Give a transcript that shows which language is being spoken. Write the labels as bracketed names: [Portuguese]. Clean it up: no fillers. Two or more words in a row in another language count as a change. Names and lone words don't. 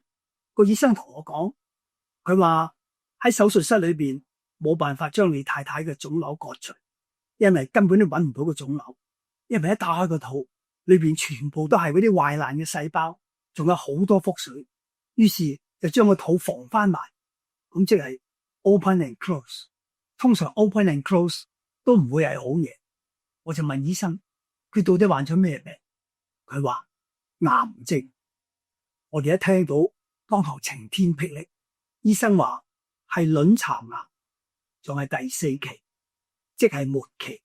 [Cantonese] 個醫生同我講，佢話喺手術室裏邊冇辦法將你太太嘅腫瘤割除，因為根本都揾唔到個腫瘤，因為一打開個肚裏邊全部都係嗰啲壞爛嘅細胞，仲有好多腹水。於是就將個肚縫翻埋，咁即係 [English] open and close。 [Cantonese] 通常 [English] open and close [Cantonese] 都唔會係好嘢。我就問醫生，佢到底患咗咩病？佢話癌症。我哋一聽到，當堂晴天霹靂。醫生話係卵巢癌，仲係第4期，即係末期。